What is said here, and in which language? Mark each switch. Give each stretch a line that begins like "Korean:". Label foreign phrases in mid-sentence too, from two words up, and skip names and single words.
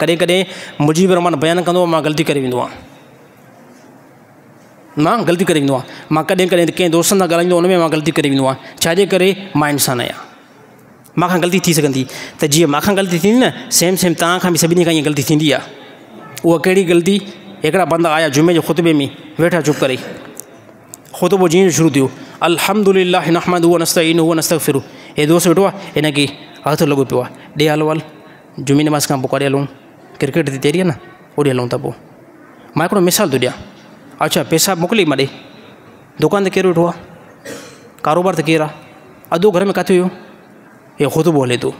Sindhi: कॾहिं कॾहिं मुजीब रहमान बयानु कंदो मां ग़लती करे वेंदो आहियां, मां कॾहिं कॾहिं कंहिं दोस्तनि सां ॻाल्हाईंदो उन में मां ग़लती करे वेंदो आहियां। छाजे करे? मां इंसानु आहियां, मांखां ग़लती थी सघंदी, त जीअं मांखां ग़लती थींदी न, सेम तव्हां खां बि सभिनी खां ईअं ग़लती थींदी आहे। उहा कहिड़ी ग़लती? हिकिड़ा बंदा आया जुमे जे ख़ुतबे में वेठा चुप करे, ख़ुतबो जीअं शुरू थियो
Arabic: الحمد لله نحمده ونستعينه ونستغفره.
Sindhi: हे दोस्त वेठो आहे, हिनखे हथु लॻो पियो आहे, ॾे हलो हल जुमे नमाज़ खां पोइ काॾे हलूं, क्रिकेट जी तैयारी आहे न, ओॾे हलूं था। पोइ मां हिकिड़ो मिसाल थो ॾियां, अच्छा पैसा मोकिली मां ॾे, दुकान ते केरु वेठो आहे, कारोबार ते केरु आहे, अधो घर में किथे हुयो, हे ख़ुतबो हले थो।